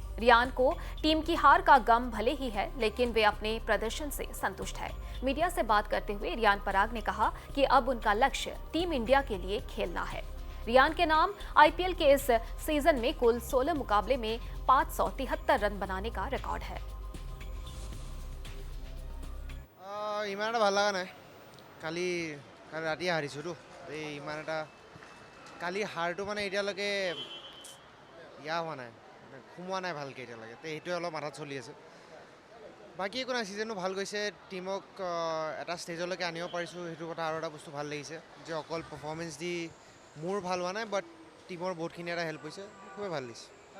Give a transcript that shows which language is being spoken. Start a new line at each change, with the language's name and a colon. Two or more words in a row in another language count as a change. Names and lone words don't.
Hindi: रियान को टीम की हार का गम भले ही है, लेकिन वे अपने प्रदर्शन से संतुष्ट है। मीडिया से बात करते हुए रियान पराग ने कहा कि अब उनका लक्ष्य टीम इंडिया के लिए खेलना है। रियान के नाम आईपीएल के इस सीजन में कुल 16 मुकाबले में 573 रन बनाने का रिकॉर्ड है।
Assamese: ইমান এটা ভাল লগা নাই। কালি ৰাতি হাৰিছোঁতো, ইমান এটা কালি হাৰটো মানে এতিয়ালৈকে হোৱা নাই, সোমোৱা নাই ভালকৈ এতিয়ালৈকে। সেইটোৱে অলপ মাথাত চলি আছে। বাকী একো নাই, ছিজনটো ভাল গৈছে, টিমক এটা ষ্টেজলৈকে আনিব পাৰিছোঁ, সেইটো কথা আৰু এটা বস্তু ভাল লাগিছে যে অকল পাৰফৰ্মেঞ্চ দি মোৰ ভাল হোৱা নাই, বাট টিমৰ বহুতখিনি এটা হেল্প হৈছে, খুবেই ভাল লাগিছে।